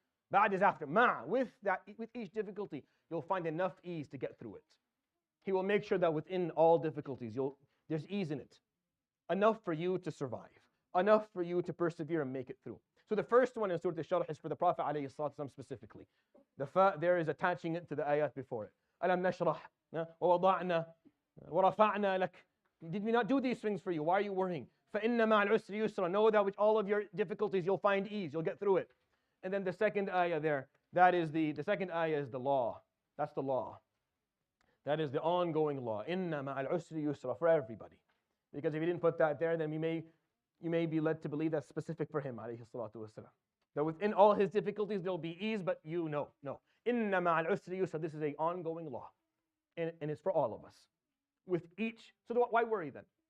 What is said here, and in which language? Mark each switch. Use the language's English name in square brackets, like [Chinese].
[English] Ba'd is after, ma' with each difficulty, you'll find enough ease to get through it. He will make sure that within all difficulties, there's ease in it. Enough for you to survive. Enough for you to persevere and make it through. So the first one in Surah Al-Sharh is for the Prophet ﷺ specifically. The fa there is attaching it to the ayat before it. [Arabic] Alam nashrah, وَوَضَعْنَا وَرَفَعْنَا لَكَ. [English] Did we not do these things for you? Why are you worrying? [Arabic] فَإِنَّ مَعَ الْعُسْرِ يُسْرًا. [English] Know that with all of your difficulties, you'll find ease. You'll get through it. And then the second ayah there, the second ayah is the law. That's the law. That is the ongoing law. [Arabic] إِنَّ مَعَ الْعُسْرِ يُسْرًا, [English] for everybody. Because if you didn't put that there, then you may be led to believe that's specific for him, alayhi salatu wasalam. That within all his difficulties, there'll be ease, but no. [Arabic] إِنَّ مَعَ الْعُسْرِ يُسْرًا. [English] This is an ongoing law. And it's for all of us. With each, so why worry then?